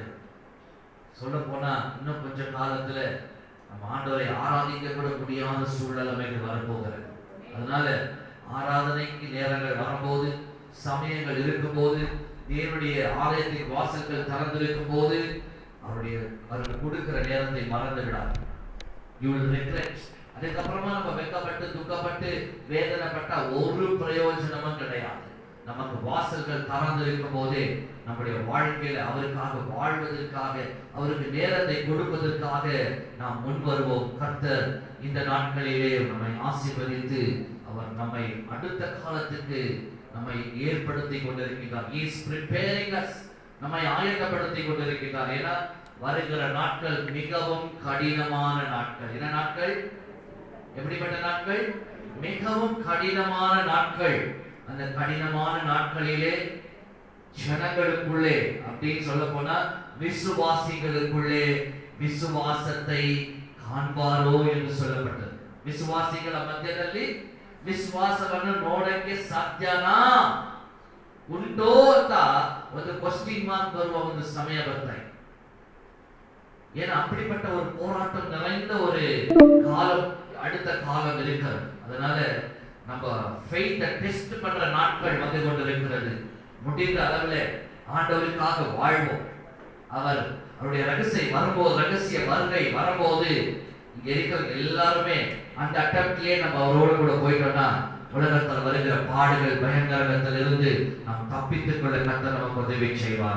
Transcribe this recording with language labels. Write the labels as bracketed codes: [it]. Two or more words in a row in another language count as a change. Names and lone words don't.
[ta] சொல்ல போனா இன்னும் கொஞ்ச காலத்துல நம்ம ஆண்டவரை ஆராதிக்க கூட முடியாத சூழ்நிலைமைகள் வரப்போகிறது. அதனால ஆராதனைக்கு நேரங்கள் வரும்போது, சமயங்கள் இருக்கும்போது, தேவனுடைய ஆலயத்தின் வாசல்கள் திறந்திருக்கும் போது அவர்கள் கொடுக்கிற நேரத்தை மறந்து விடாது. [en] You will regret. [ta] அதுக்கப்புறமா நம்ம வெட்கப்பட்டு துக்கப்பட்டு வேதனைப்பட்ட ஒரு பிரயோஜனமும் கிடையாது. நமக்கு வாசல்கள் திறந்திருக்கும் போதே நம்முடைய வாழ்க்கையில அவருக்காக வாழ்வதற்காக, அவருக்கு நேரத்தை கொடுப்பதற்காக நாம் முன் வருவோம். கர்த்தர் இந்த நாட்களிலே நம்மை ஆசீர்வதித்து அவர் நம்மை அடுத்த காலத்துக்கு நம்மை ஏற்படுத்தி கொண்டிருக்கிறார். [en] He is preparing us. [ta] நம்மை ஆயத்தப்படுத்தி கொண்டிருக்கிறார். ஏன்னா வருகிற நாட்கள் மிகவும் கடினமான நாட்கள். என்ன நாட்கள்? எப்படிப்பட்ட நாட்கள்? மிகவும் கடினமான நாட்கள். அந்த கடினமான நாட்களிலே ஜனங்களுக்குள்ளே, அப்படின்னு சொல்ல போனா விசுவாசிகளுக்குள்ளே விசுவாசத்தை [kn] ಕಾಣ್ಬಾರೋ ಎಂದು [ta] சொல்லப்பட்டது. [kn] ವಿಶ್ವಾಸಿಗಳ ಮಧ್ಯದಲ್ಲಿ ವಿಶ್ವಾಸವನ್ನು ನೋಡಕ್ಕೆ ಸಾಧ್ಯನಾ ಉಂಟೋ ಅಂತ ಒಂದು [en] question mark [kn] ಬರುವ ಒಂದು ಸಮಯ ಬರ್ತಾ ಇದೆ. [ta] ஏன்னா அப்படிப்பட்ட ஒரு போராட்டம் நிறைந்த ஒரு காலம், அடுத்த காலம் இருக்கிறது. அதனால நம்ம [en] faithஐ test [ta] பண்ற நாட்கள் வந்து கொண்டிருக்கிறது. முடிந்த அளவில் ஆண்டவருக்காக வாழ்வோம். அவருடைய ரகசிய வருகை வரும்போது இங்க இருக்கிற எல்லாருமே அந்த அட்டம்ப்ட்லயே நம்ம அவரோடு கூட போயிட்டோம்னா உலகத்தில் வருகிற பாடுகள் பயங்கரத்தில் இருந்து நாம் தப்பித்துக் கொள்ள கர்த்தர் நமக்கு உதவி செய்வார்.